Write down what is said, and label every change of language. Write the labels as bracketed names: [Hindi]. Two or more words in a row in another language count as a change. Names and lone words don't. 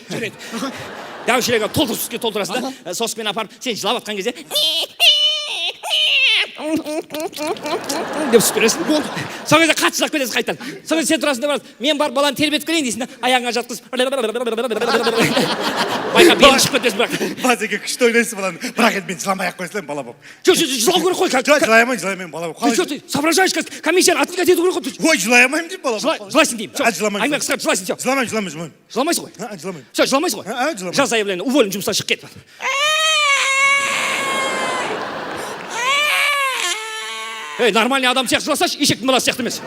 [Kazakh] Дәу шелек алып, сүтке толтырасың да, соскымен апарып, сен жылап атқан кезде, деп түсіп бересің. Сол кезде қатты жылап кетесің қайтадан. Сол кезде сен тұрасың да барасың, мен бар баланы тербетіп келейін дейсің да, аяғыңа жатқызып. Байқа белің шығып кетесің бірақ. Басеке күшті ойнайсыз баланы. Бірақ енді мен жыламай ақ қоя салайын бала болып. Жылау керек қой. Жылаймын бала болып. [Russian] Ты что, ты соображаешь, как комиссияны отвлекать [Kazakh] ету керек қой. Ой, жылаймаймын деймін бала болып. Жылайсың деймін. Жыламаймын. Әңгіме қысқарт, жылайсың, все. Жыламаймын. Жыламайсың ғой. Жыламаймын. Все, жыламайсың ғой. Жыламаймын. Жаз [Russian] заявление, уволен [Kazakh] жұмыстан шығып кет. Ей, нормальный адам сияқты жыласашы, ешектің баласы сияқты емес.